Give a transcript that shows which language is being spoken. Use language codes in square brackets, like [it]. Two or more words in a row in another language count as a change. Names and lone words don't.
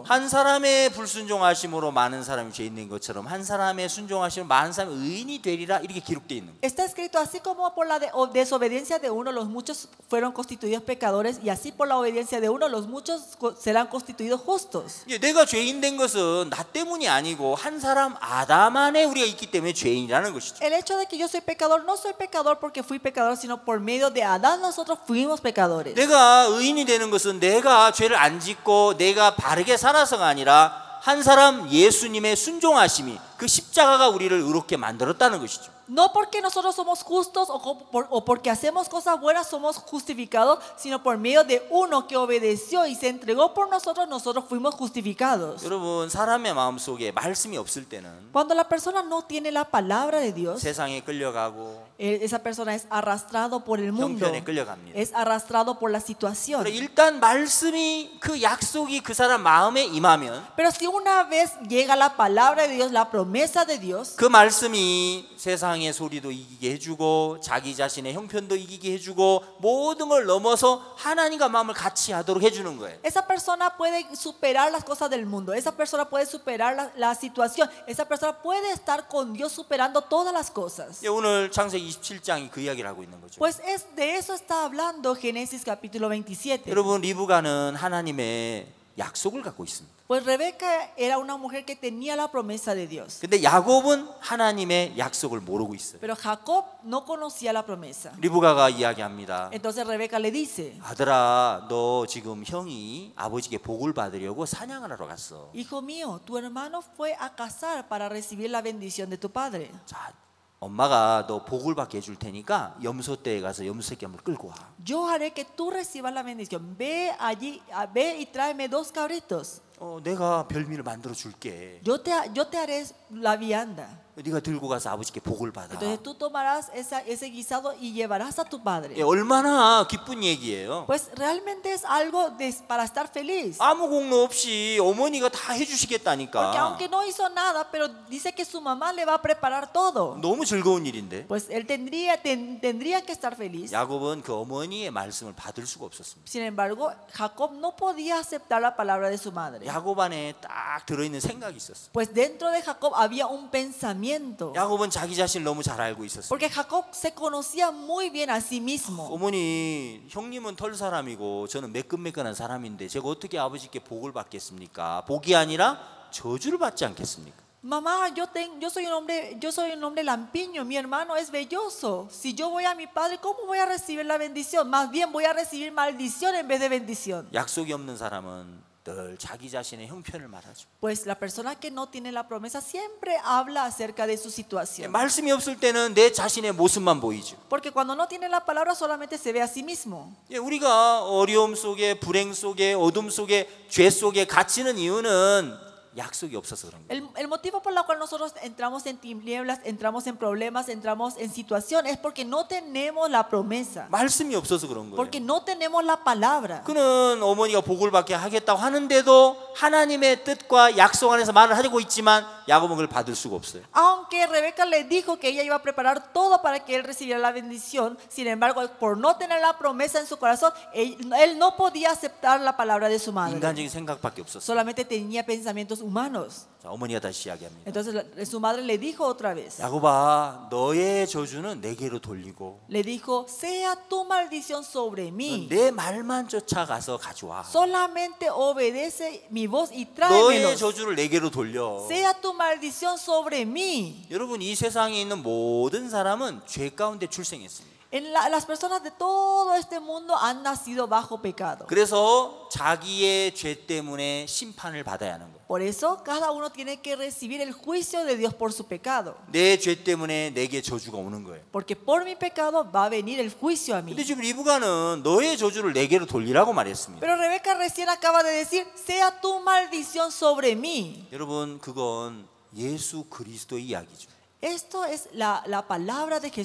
[ko] 한 사람의 불순종하심으로 많은 사람이 죄 있는 것처럼 한 사람의 순종하심으로 많은 사람이 의인이 되리라 이렇게 기록되어 있는 거예요. [es] está escrito así como por la desobediencia de uno los muchos fueron constituidos pecadores y así por la obediencia de uno los muchos serán constituidos justos. [ko] 내가 죄인 된 것은 나 때문이 아니고 한 사람 아담 안에 우리가 있기 때문에 죄인이라는 것이죠. [es] El hecho de que yo soy pecador no soy pecador porque fui pecador, sino por medio de Adán nosotros fuimos pecadores. [ko] 내가 의인이 되는 것은 내가 죄를 안 짓고 내가 바르게 살아서가 아니라 한 사람 예수님의 순종하심이 그 십자가가 우리를 의롭게 만들었다는 것이죠. [es] No porque nosotros somos justos o porque hacemos cosas buenas somos justificados, sino por medio de uno que obedeció y se entregó por nosotros, nosotros fuimos justificados. [ko] 여러분, 사람의 마음속에 말씀이 없을 때는 [es] Cuando la persona no tiene la palabra de Dios, [ko] 세상에 끌려가고 [es] esa persona es arrastrado por el mundo, [ko] 형편에 끌려갑니다. [es] es arrastrado por la situación. [ko] 그래, 일단 말씀이 그 약속이 그 사람 마음에 임하면 [es] Pero si una vez llega la palabra de Dios, la promesa de Dios, [ko] 그 말씀이 세상의 소리도 이기게 해주고 자기 자신의 형편도 이기게 해주고 모든 걸 넘어서 하나님과 마음을 같이 하도록 해주는 거예요. [es] esa persona puede superar las cosas del mundo, esa persona puede superar la situación, esa persona puede estar con Dios superando todas las cosas. [ko] 오늘 창세기 27장이 그 이야기를 하고 있는 거죠. [es] Pues de eso está hablando Génesis capítulo 27. [ko] 여러분, 리브가는 하나님의 약속을 갖고 있습니다. [es] Pues Rebeca era una mujer que tenía la promesa de Dios. [ko] 근데 야곱은 하나님의 약속을 모르고 있어요. [es] Pero Jacob no conocía la promesa. [ko] 리브가가 이야기합니다. [es] Entonces Rebeca le dice, [ko] 아들아, 너 지금 형이 아버지께 복을 받으려고 사냥을 하러 갔어. [es] hijo mío, tu hermano fue a cazar para recibir la bendición de tu padre. [ko] 자, 엄마가 너 복을 받게 해줄 테니까 염소떼에 가서 염소새끼 한번 끌고 와. [es] Yo haré que tú recibas la bendición. Ve allí, ve y tráeme 2 cabritos. [ko] 내가 별미를 만들어 줄게. [es] Yo te haré la vianda. [ko] 네가 들고 가서 아버지께 복을 받아. [es] Entonces tú tomarás ese guisado y llevarás a tu padre. [ko] 얼마나 기쁜 얘기예요. [es] Pues realmente es algo para estar feliz. [ko] 아무 공로 없이 어머니가 다 [es] Porque [ko] 해주시겠다니까. [es] aunque no hizo nada, pero dice que su mamá le va a preparar todo. [ko] 너무 즐거운 일인데. [es] Pues él tendría que estar feliz. [ko] 야곱은 그 어머니의 말씀을 받을 수가 없었습니다. [es] Sin embargo, Jacob no podía aceptar la palabra de su madre. [ko] 야곱 안에 딱 들어있는 생각이 있었어. [es] Pues dentro de Jacob había un pensamiento. [ko] 야곱은 자기 자신을 너무 잘 알고 있었어. [es] Porque Jacob se conocía muy bien a sí mismo. [ko] 어머니, 형님은 털 사람이고 저는 매끈매끈한 사람인데 제가 어떻게 아버지께 복을 받겠습니까? 복이 아니라 저주를 받지 않겠습니까? [es] Mamá, yo soy un hombre lampiño, mi hermano es velloso. Si yo voy a mi padre, ¿cómo voy a recibir la bendición? Más bien voy a recibir maldición en vez de bendición. [ko] 약속이 없는 사람은 늘 자기 자신의 형편을 말하죠. [es] Pues la persona que no tiene la promesa siempre habla acerca de su situación. [ko] 말씀이 없을 때는 내 자신의 모습만 보이죠. [es] Porque cuando no tiene la palabra solamente se ve a sí mismo. [ko] 우리가 어려움 속에, 불행 속에, 어둠 속에, 죄 속에 갇히는 이유는 약속이 없어서 그런 거예요. [es] El motivo por el cual nosotros entramos en tinieblas, entramos en problemas, entramos en situación es porque no tenemos la promesa, [ko] 말씀이 없어서 그런 거예요. [es] porque no tenemos la palabra. [ko] 그는 어머니가 복을 받게 하겠다고 하는데도 하나님의 뜻과 약속 안에서 말을 하고 있지만 야곱은 그걸 받을 수가 없어요. [es] Aunque Rebeca le dijo que ella iba a preparar todo para que él recibiera la bendición, sin embargo, por no tener la promesa en su corazón, él no podía aceptar la palabra de su madre. [ko] 인간적인 생각밖에 없었어요. [es] Solamente tenía pensamientos humanos. [ko] 자, 어머니가 다시 이야기합니다. [es] Entonces su madre le dijo otra vez, [ko] 야곱아, 너의 저주는 내게로 돌리고 [es] le dijo, sea tu maldición sobre mí. [ko] 내 말만 쫓아가서 가져와. [es] Solamente obedece mi voz y [ko] 너의 [es] tráemelos. [ko] 저주를 내게로 돌려. [es] Sea tu maldición sobre mí. [ko] 여러분, 이 세상에 있는 모든 사람은 죄 가운데 출생했습니다. [es] Las personas de todo este mundo han nacido bajo pecado. [ko] 그래서 자기의 죄 때문에 심판을 받아야 하는 거예요. [es] Por eso cada uno tiene que recibir el juicio de Dios por su pecado. [ko] 내 죄 때문에 내게 저주가 오는 거예요. [es] Porque por mi pecado va a venir el juicio a mí. [ko] 근데 지금 리브가는 너의 저주를 내게로 돌리라고 말했습니다. [es] Pero Rebeca recién acaba de decir, sea tu maldición sobre mí. [ko] 여러분, 그건 예수 그리스도의 이야기죠. [es] Esto es la palabra de